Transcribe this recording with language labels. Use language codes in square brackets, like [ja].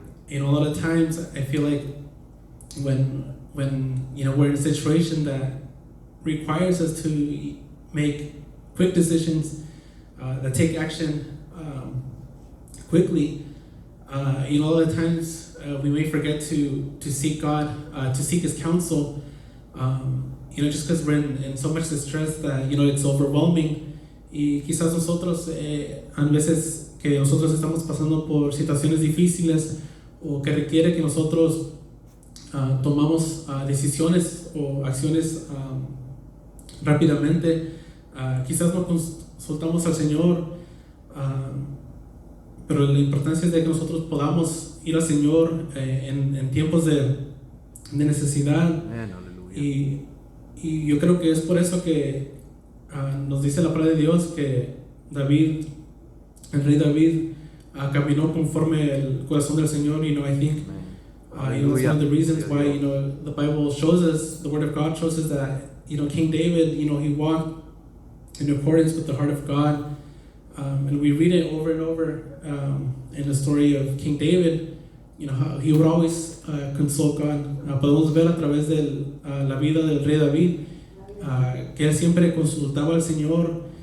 [en] A lot of times I feel like when we're in a situation that requires us to make quick decisions, that take action quickly, a lot of times we may forget to seek God, to seek His counsel, just because we're in so much distress that it's overwhelming. [es] Y quizás nosotros, a veces que nosotros estamos pasando por situaciones difíciles o que requiere que nosotros tomamos decisiones o acciones rápidamente, quizás no consultamos al Señor, pero la importancia es de que nosotros podamos ir al Señor en tiempos de necesidad. Amen. Y yo creo que es por eso que nos dice la palabra de Dios que el rey David, caminó conforme el corazón del Señor. [en] I think that's one of the reasons why the Bible shows us, the Word of God shows us that King David, he walked in accordance with the heart of God, and we read it over and over in the story of King David, how he would always consult God. [es] Podemos ver a través de la vida del rey David que él siempre consultaba al Señor.